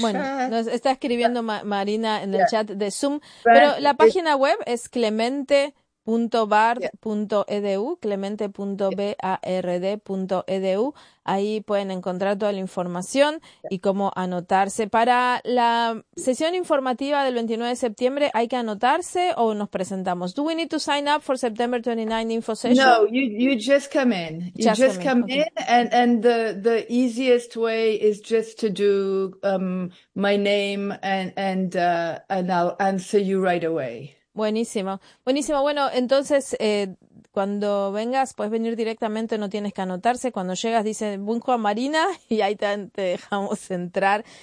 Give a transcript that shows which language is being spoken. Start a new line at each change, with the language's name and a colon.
Spanish: Bueno, nos está escribiendo Marina en el chat de Zoom, pero la página web es clemente.bard.edu, clemente.bard.edu. Ahí pueden encontrar toda la información y cómo anotarse. Para la sesión informativa del 29 de septiembre, ¿hay que anotarse o nos presentamos?
English: Do we need to sign up for September 29 info session? No, you just come in. You just come in. And the easiest way is just to do my name and I'll answer you right away.
Spanish: Buenísimo, buenísimo. Bueno, entonces cuando vengas puedes venir directamente, no tienes que anotarse. Cuando llegas dice Bunjo a Marina y ahí te dejamos entrar.